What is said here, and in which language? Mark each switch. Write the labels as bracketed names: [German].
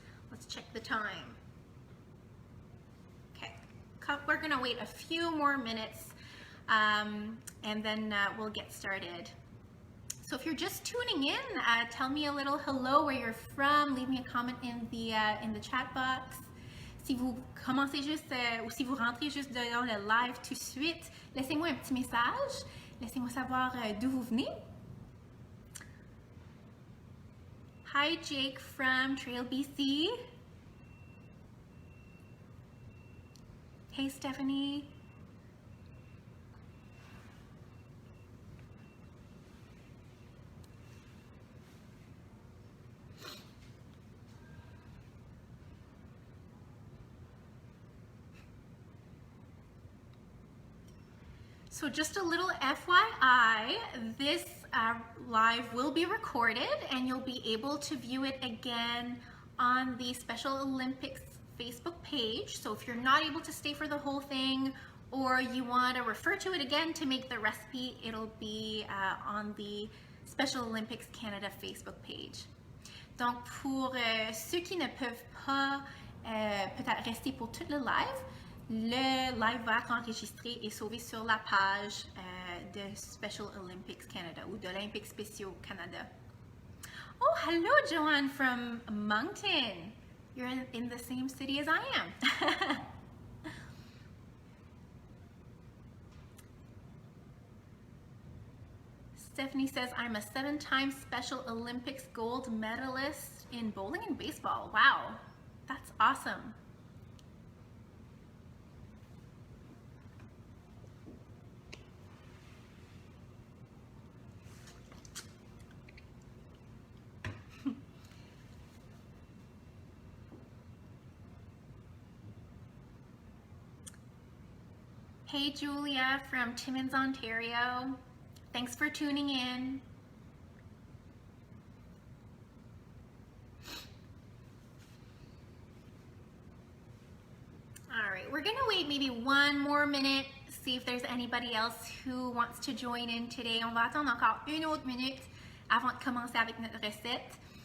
[English] Let's check the time. Okay, we're gonna wait a few more minutes and then we'll get started. So if you're just tuning in, tell me a little hello, where you're from. Leave me a comment in the chat box. [French] Si vous commencez juste ou si vous rentrez juste dans le live tout de suite, laissez-moi un petit message. Laissez-moi savoir d'où vous venez. [English] Hi Jake from Trail, BC. Hey Stephanie. So just a little FYI, this live will be recorded and you'll be able to view it again on the Special Olympics Facebook page. So if you're not able to stay for the whole thing or you want to refer to it again to make the recipe, it'll be on the Special Olympics Canada Facebook page. [French] Donc pour ceux qui ne peuvent pas peut-être rester pour tout le live va être enregistré et sauvé sur la page de Special Olympics Canada ou d'Olympiques spéciaux Canada. [English] Oh, hello Joanne from Moncton. You're in the same city as I am. Stephanie says, I'm a 7-time Special Olympics gold medalist in bowling and baseball. Wow, that's awesome. Hey Julia from Timmins, Ontario. Thanks for tuning in. All right, we're gonna wait maybe one more minute, see if there's anybody else who wants to join in today. [French] On va attendre encore une autre minute avant de commencer avec notre recette.